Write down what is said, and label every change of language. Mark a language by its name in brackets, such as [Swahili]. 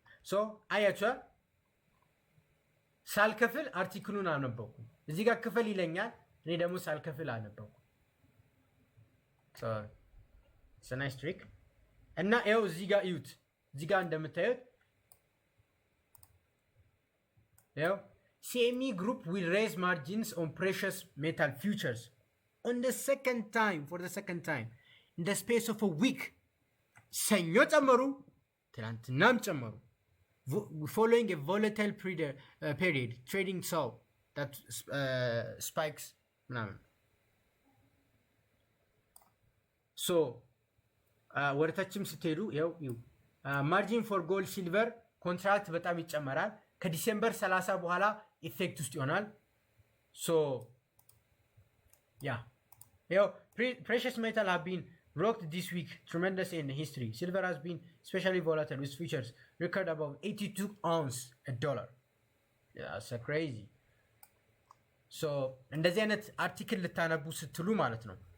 [Amharic] So አያችኋ፣ ሳልከፍል አርቲክሉን አነበብኩ። እዚህ ጋር ክፈል ይለኛል፣ እኔ ደግሞ ሳልከፍል አነበብኩ። [English] so it's a nice trick። [Amharic] እና ይኸው እዚህ ጋር እዩት። እዚህ ጋር እንደምታዩት ይኸው [English] CME Group will raise margins on precious metal futures for the second time in the space of a week. [Amharic] ሰኞ ጨመሩ፣ ትናንትናም ጨመሩ። [English] Following a volatile period, trading saw that spikes ምናምን። [Amharic] ሶ ወደታችም ስትሄዱ ይኸው [English] ማርጂን ፎር ጎልድ ሲልቨር ኮንትራክት [Amharic] በጣም ይጨመራል። ከዲሴምበር 30 በኋላ ኢፌክት ውስጥ ይሆናል። ሶ ያ ይኸው [English] precious metal have been rocked this week tremendous in history. Silver has been especially volatile with futures record above 82 ounce a dollar. Yeah, that's crazy. [Amharic] ሶ እንደዚህ አይነት አርቲክል ልታነቡ ስትሉ ማለት ነው